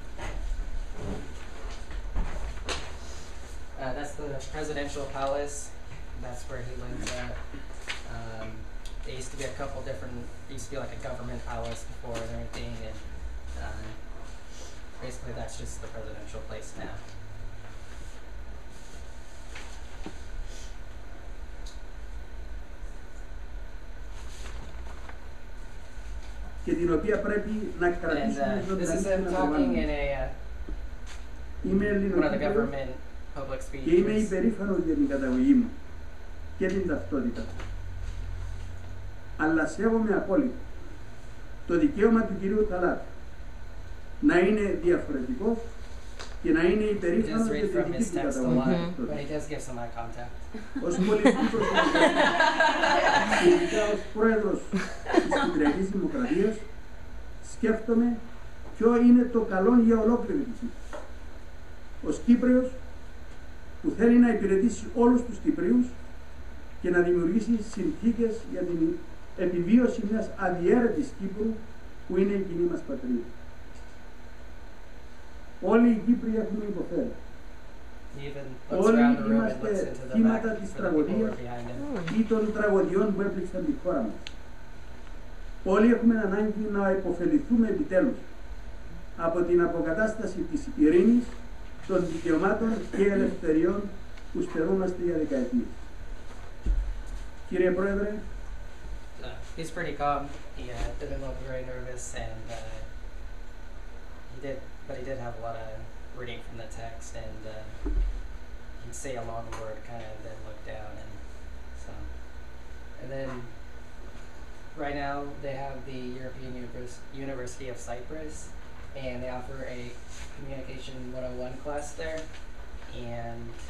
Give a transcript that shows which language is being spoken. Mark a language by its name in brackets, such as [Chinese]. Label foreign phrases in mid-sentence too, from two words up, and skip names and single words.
[English] That's the presidential palace. That's where he lives at. There used to be a couple different, there used to be like a government palace before and everything, and basically that's just the presidential place now. [Greek] Και την οποία πρέπει να κρατήσουμε [English] And this is him talking in one of the government public [Greek] και είμαι [English] speeches. [Greek] υπερήφανος για την καταγωγή μου και την ταυτότητα. Αλλά σέβομαι απόλυτα το δικαίωμα του κυρίου Ταλάτη να είναι διαφορετικός και να είναι [English] He does [Greek] υπερήφανος για [English] read [Greek] την [English] from [Greek] δική [English] his [Greek] του [English] text a [Greek] καταγωγή. [English] lot, but he does give some eye contact. [Greek] Ως πολιτικός και ειδικά ως πρόεδρος της Κυπριακής Δημοκρατίας σκέφτομαι ποιο είναι το καλό για ολόκληρη τη Κύπρο. Ως Κύπριος που θέλει να υπηρετήσει όλους τους Κυπρίους και να δημιουργήσει συνθήκες για την επιβίωση μιας αδιέρετης Κύπρου που είναι η κοινή μας πατρίδα. Όλοι οι Κύπροι έχουμε υποφέρει. [English] He even looks [Greek] Όλοι [English] around the room and looks [Greek] είμαστε [English] into the [Greek] θύματα [English] back [Greek] της [English] for the people who [Greek] τραγωδίας [English] are behind him. [Greek] ή των τραγωδιών που έπληξαν τη χώρα μας. Όλοι έχουμε ανάγκη να υποφεληθούμε επιτέλους από την αποκατάσταση της ειρήνης, των δικαιωμάτων και ελευθεριών που στερούμαστε για δεκαετίες. Κύριε Πρόεδρε, [English] He's pretty calm. He didn't look very nervous, and he did have a lot of reading from the text, and he'd say a long word, kind of, and then look down, and so. And then, right now, they have the European University of Cyprus, and they offer a Communication 101 class there, and